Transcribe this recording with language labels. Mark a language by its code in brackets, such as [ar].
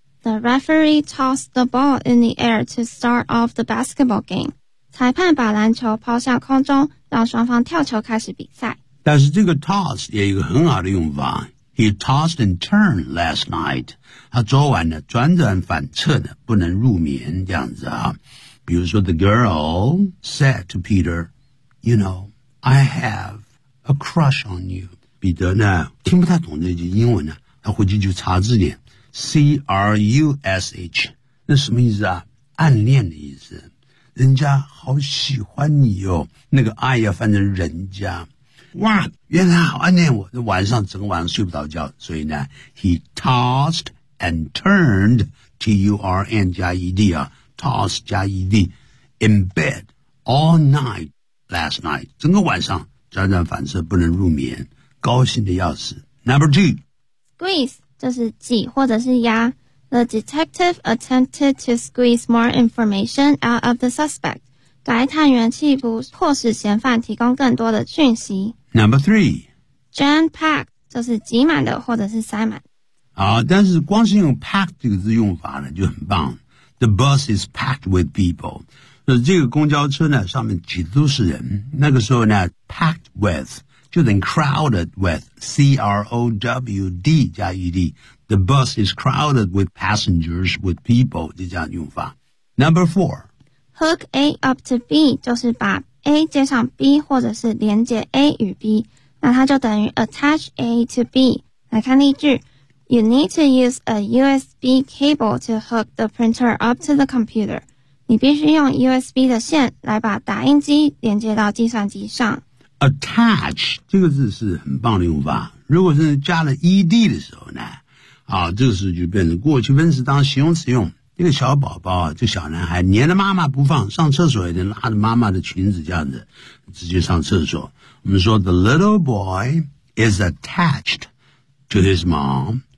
[en] The referee tossed the ball in the air to start off the basketball game. [zh] 裁判把篮球抛向空中，让双方跳球开始比赛。但是这个 toss 也有一个很好的用法。 [en] He tossed and turned last night. [zh] 他昨晚呢转转反侧的，不能入眠这样子啊。 [en] 比如说 ，the girl said to Peter, "You know, I have a crush on you." [zh] 彼得呢听不太懂这句英文呢，他回去就查字典。 C-R-U-S-H 那什么意思啊暗恋的意思人家好喜欢你哦那个爱要翻成人家哇原来好暗恋我晚上整个晚上睡不着觉所以呢 [en] He tossed and turned [zh] T-U-R-N 加 E-D 啊 Toss 加 E-D [en] In bed all night last night [zh] 整个晚上辗转反侧不能入眠高兴的要死 [en] Number two [zh] Squeeze就是挤或者是压。 [en] The detective attempted to squeeze more information out of the suspect. [zh] 该探员企图迫使嫌犯提供更多的讯息。 [en] Number three. [zh] Jam packed, 就是挤满的或者是塞满。好但是光是用 pack 这个字用法呢就很棒。 [en] The bus is packed with people. [zh] 那这个公交车呢，上面挤的都是人。那个时候呢 ，packed with 就等于 crowded with c r o w d 加 e d. [en] The bus is crowded with passengers with people. [zh] 就这样用法。 [en] Number four, [zh] hook A up to B 就是把 A 接上 B， 或者是连接 A 与 B。那它就等于 attach A to B。来看例句。 [en] You need to use a USB cable to hook the printer up to the computer. [zh] 你必须用 USB 的线来把打印机连接到计算机上。 Attach 这个字是很棒的用法。如果是加了 ED 的时候呢，啊，这个时候就变成过去分词当形容词用。这个小宝宝，这小男孩黏着妈妈不放，上厕所也得拉着妈妈的裙子这样子，直接上厕所。我们说 [en] The little boy is attached to his mom.